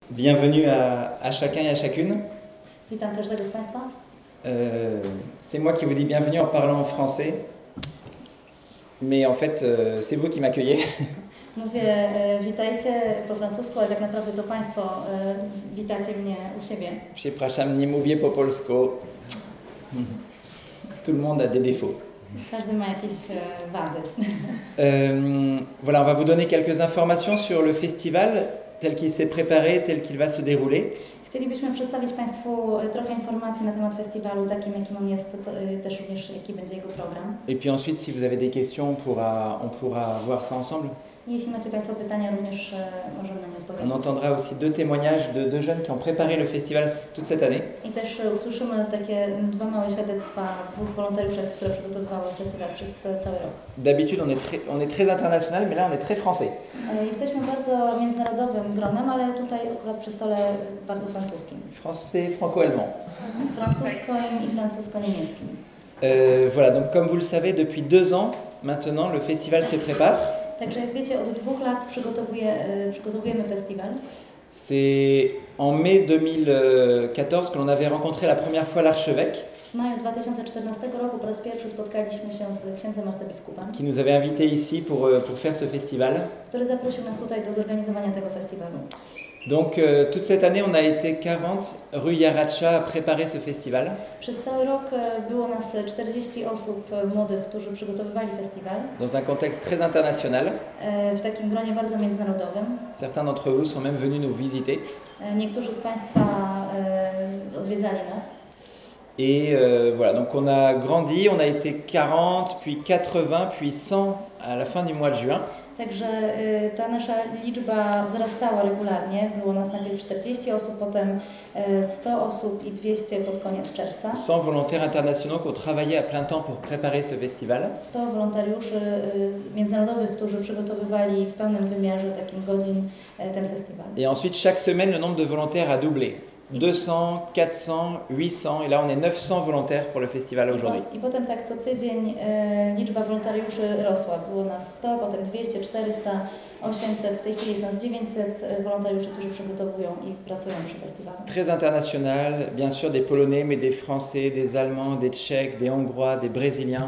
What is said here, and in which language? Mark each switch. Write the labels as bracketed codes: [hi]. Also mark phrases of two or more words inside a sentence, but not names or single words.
[fr] Bienvenue à chacun et à chacune. [pl] Witam każdego z Państwa. [fr] C'est moi qui vous dis bienvenue en parlant en français, mais en fait c'est vous qui m'accueillez. [pl] Mówię witajcie po francusku, ale tak naprawdę to Państwo witacie mnie u siebie. Przepraszam, nie mówię po polsku. [fr] Tout le monde a des défauts. [pl] Każdy ma jakieś wady. [fr] Voilà, on va vous donner quelques informations sur le festival tel qu'il s'est préparé, tel qu'il va se dérouler. [pl] Chcielibyśmy przedstawić Państwu trochę informacji na temat festiwalu, takim jakim on jest, też również jaki będzie jego program. [fr] Et puis ensuite, si vous avez des questions, on pourra voir ça ensemble. [pl] Jeśli macie Państwo pytania, również możemy na nie odpowiedzieć. [fr] On entendra aussi deux témoignages de deux jeunes qui ont préparé le festival toute cette année. [pl] I też usłyszymy takie dwa małe świadectwa dwóch wolontariuszy, które przygotowywały festiwal przez cały rok. [fr] D'habitude, on est très international, mais là, on est très français. [pl] Jesteśmy bardzo międzynarodowym gronem, ale tutaj akurat przy stole bardzo francuskim. [fr] Français franco-allemand. [pl] Francuskim i francusko-niemieckim. [fr] Voilà, donc comme vous le savez, depuis 2 ans maintenant, le festival se prépare. [pl] Także jak wiecie, od 2 lat przygotowujemy festiwal. [fr] C'est en mai 2014 que l'on avait rencontré la première fois l'archevêque. [pl] W maju 2014 roku po raz pierwszy spotkaliśmy się z księdzem arcybiskupem, [fr] qui nous avait invités ici pour faire ce festival. [pl] który zaprosił nas tutaj do zorganizowania tego festiwalu. [fr] Donc toute cette année, on a été 40 rue Yaracha à préparer ce festival. [pl] Przez cały rok było nas 40 osób młodych, którzy przygotowywali festiwal. [fr] Dans un contexte très international. [pl] W takim gronie bardzo międzynarodowym. [fr] Certains d'entre vous sont même venus nous visiter. [pl] Niektórzy z Państwa odwiedzali nas. [fr] Et voilà, donc on a grandi, on a été 40, puis 80, puis 100 à la fin du mois de juin. [pl] Także ta nasza liczba wzrastała regularnie. Było nas najpierw 40 osób, potem 100 osób i 200 pod koniec czerwca. [fr] 100 volontaires internationaux qui ont travaillé à plein temps pour préparer ce festival. [pl] 100 wolontariuszy międzynarodowych, którzy przygotowywali w pełnym wymiarze takim godzin ten festiwal. [fr] Et ensuite, chaque semaine, le nombre de volontaires a doublé. 200, 400, 800, et là on est 900 volontaires pour le festival aujourd'hui. [pl] I potem tak co tydzień liczba wolontariuszy rosła. Było nas 100, potem 200, 400, 800, w tej chwili jest nas 900 wolontariuszy, którzy przygotowują i pracują przy festiwalu. [fr] Très international, bien sûr des Polonais, mais des Français, des Allemands, des Tchèques, des Hongrois, des Brésiliens.